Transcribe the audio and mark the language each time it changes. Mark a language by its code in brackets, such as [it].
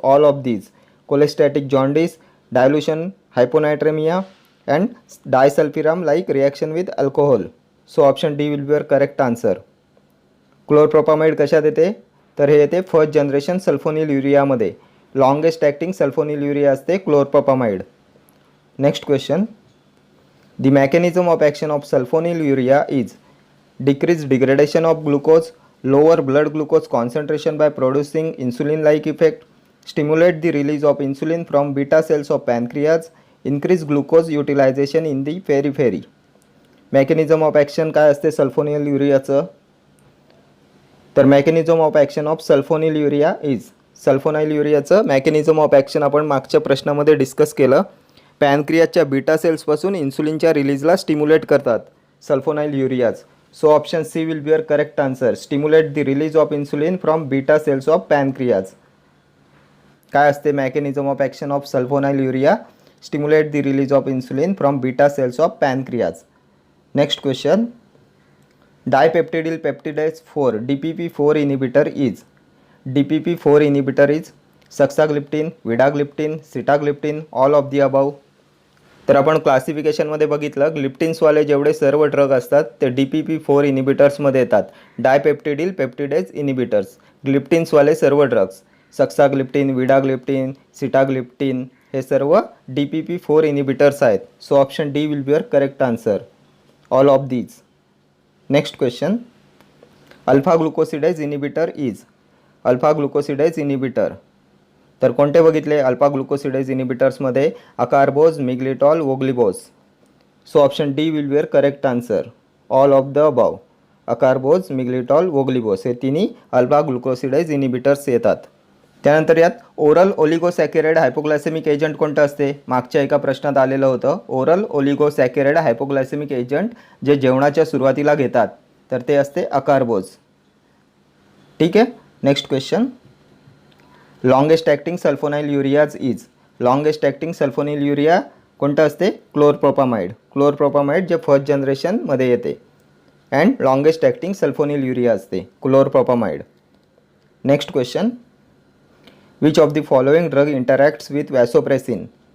[en] All of these, cholestatic jaundice, dilution hyponatremia and disulfiram like reaction with alcohol. So option D will be your correct answer. [mr] Chlorpropamide कशात येते, तर हे येते first generation sulphonyl युरियामध्ये. Longest acting sulphonyl urea असते chlorpropamide. [en] Next question, the mechanism of action of sulfonyl urea is decrease degradation of glucose, lower blood glucose concentration by producing insulin like effect, stimulate the release of insulin from beta cells of pancreas, increase glucose utilization in the periphery. mechanism of action काय असते sulfonyl युरियाचं, तर mechanism of action of sulfonyl urea is, [mr] sulfonyl युरियाचं mechanism of action आपण मागच्या प्रश्नामध्ये discuss केलं. पॅनक्रियाच्या beta सेल्सपासून इन्सुलिनच्या रिलीजला stimulate करतात sulfonyl युरियाज. [en] So option C will be your correct answer. Stimulate the release of insulin from beta cells of pancreas. [mr] काय असते [en] mechanism of action of sulfonyl urea? Stimulate the release of insulin from beta cells of pancreas. Next question. Dipeptidyl peptidase 4 DPP4 inhibitor is. DPP4 inhibitor is saxagliptin, vidagliptin, sitagliptin, all of the above. [mr] तर आपण क्लासिफिकेशनमध्ये बघितलं, ग्लिप्टिन्सवाले जेवढे सर्व drug असतात ते DPP4 इनिबिटर्समध्ये येतात. डायपेप्टिडिल peptidase inhibitors, ग्लिप्टिन्सवाले सर्व drugs, सक्साग्लिप्टिन, विडाग्लिप्टिन, sitagliptin हे सर्व DPP4 इनिबिटर्स आहेत. [en] So option D will be your correct answer, all of these. Next question, alpha glucosidase inhibitor is. [mr] Alpha ग्लुकोसिडेज inhibitor तर कोणते बघितले alpha ग्लुकोसिडेज इनिबिटर्समध्ये, अकार्बोज, मिग्लिटॉल, वोग्लिबोज. [en] So option D will be your correct answer, all of the above. [mr] अकार्बोज, मिग्लिटॉल, वोग्लिबोज हे तिन्ही alpha ग्लुकोसिडेज inhibitors येतात. त्यानंतर यात oral ओलिगोसॅकॅराइड हायपोग्लायसेमिक agent कोणतं असते, मागच्या एका प्रश्नात आलेलं होतं. ओरल ओलिगोसॅकॅराइड हायपोग्लायसेमिक एजंट जे जेवणाच्या सुरुवातीला घेतात तर ते असते अकार्बोज. ठीक आहे. [en] Next question, longest acting sulfonyl ureas is. [mr] Longest acting sulphonyl urea कोणतं असते, क्लोरप्रोपामाइड. क्लोरप्रोपामाइड जे फर्स्ट जनरेशनमध्ये येते and longest acting sulphonyl urea असते chlorpropamide. [en] Next question, which of the following drug interacts with vasopressin.